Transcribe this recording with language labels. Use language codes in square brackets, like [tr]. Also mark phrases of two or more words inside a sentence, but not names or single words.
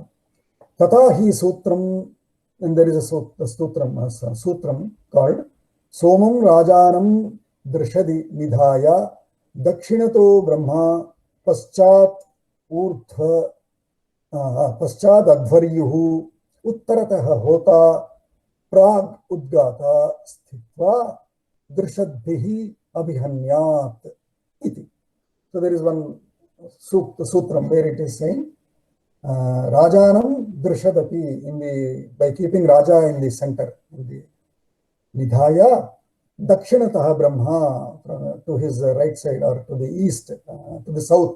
[sa] Tata hi Sutram, [en] and there is a sutram called [sa] Somam Rajanam Drishadi Nidhaya Dakshinato Brahma Paschat Advaryuhu Uttarataha Hota Prag Udgata Sthitva Drishadbihi Abhihanyat iti. [en] So there is one sutram where it is saying [sa] Rajanam Drishadapi, [en] by keeping Raja in the center, in the [sa] Nidhaya Dakshinataha Brahma, [en] to his right side or to the east, to the south.